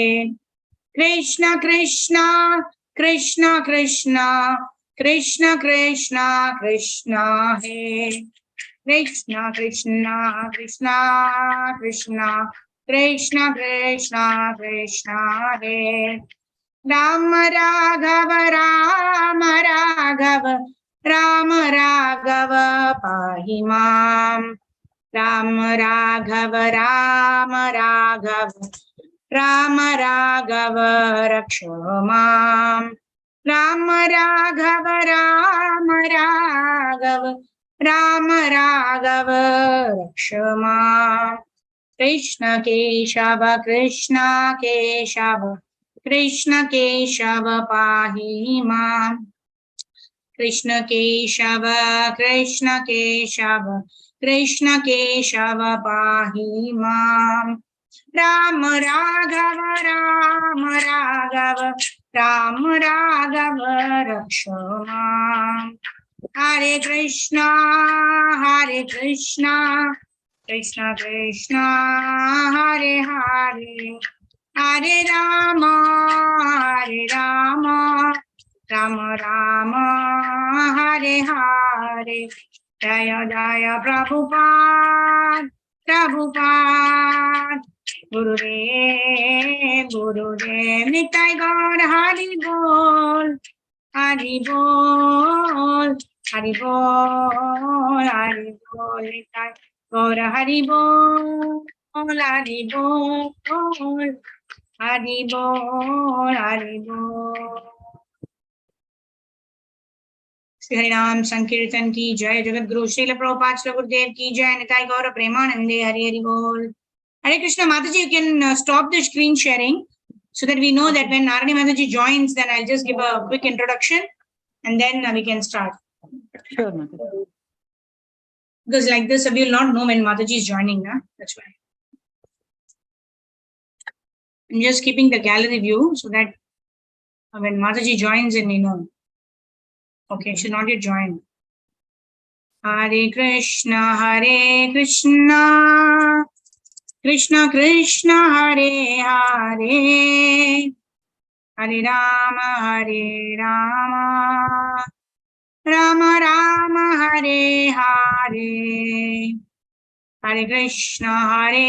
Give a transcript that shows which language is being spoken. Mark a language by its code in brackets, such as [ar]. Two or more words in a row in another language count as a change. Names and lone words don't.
[sa] कृष्ण कृष्ण कृष्ण कृष्ण कृष्ण कृष्ण कृष्ण हे कृष्ण कृष्ण कृष्ण कृष्ण कृष्ण कृष्ण कृष्ण हे राम राघव राम राघव राम राघव पाहि मां। राम राघव राम राघव राम राघव रक्ष मां। राम राघव राम राघव राम राघव रक्ष मां। कृष्ण केशव कृष्ण केशव कृष्ण केशव पाहि मां। कृष्ण केशव कृष्ण केशव कृष्ण केशव पाहि मां। राम राघव राम राघव राम राघव रक्ष मां। हरे कृष्ण कृष्ण कृष्ण हरे हरे हरे राम राम राम हरे हरे जय जय प्रभुपाद प्रभुपाद गुरुदेव निताय गौर हरि बोल हरि बोल हरि बोल हरि बोल निताय गौर हरि बोल हरि बोल हरि बोल हरि बोल। [hi] श्री हरिनाम संकीर्तन की जय। जगत गुरु श्रील प्रभुपाद श्री गुरुदेव की जय। निताय गौर प्रेमानंदे हरि हरि बोल। [en] Hare Krishna. Mataji, you can stop the screen sharing so that we know that when Narani Mataji joins, then I'll just give a quick introduction and then we can start. Sure, Mataji. Because like this, we will not know when Mataji is joining. Huh? That's why. I'm just keeping the gallery view so that when Mataji joins, then we know. Okay, she's not yet joined. [sa] Hare Krishna, Krishna Krishna, Hare Hare, Hare Rama, Rama Rama, Hare Hare, Hare Krishna,